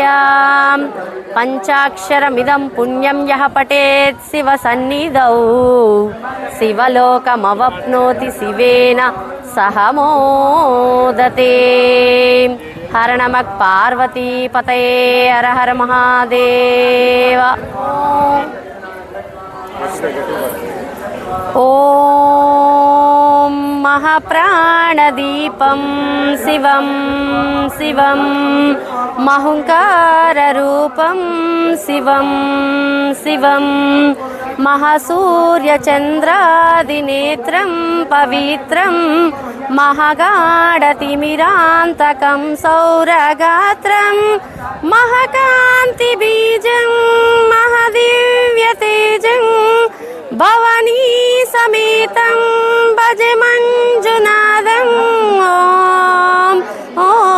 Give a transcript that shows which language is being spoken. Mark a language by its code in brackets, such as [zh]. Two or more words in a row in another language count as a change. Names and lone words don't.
[sa] పంచాక్షరమిదం పుణ్యం యః పఠేత్ శివ సన్నిధౌ శివలోకమవప్నోతి శివేన సహ మోదతే. హర నమః పార్వతీపతయే హర హర మహాదేవ. ఓం महाप्राणदीपं शिवं शिवं महङ्काररूपं शिवं शिवं महासूर्यचन्द्रादिनेत्रं पवित्रं महागाढतिमिरान्तकं सौरगात्रं महाकान्तिबीजं महादिव्यतेजं भवानी समेतं भजे मञ्जुनाथं ॐ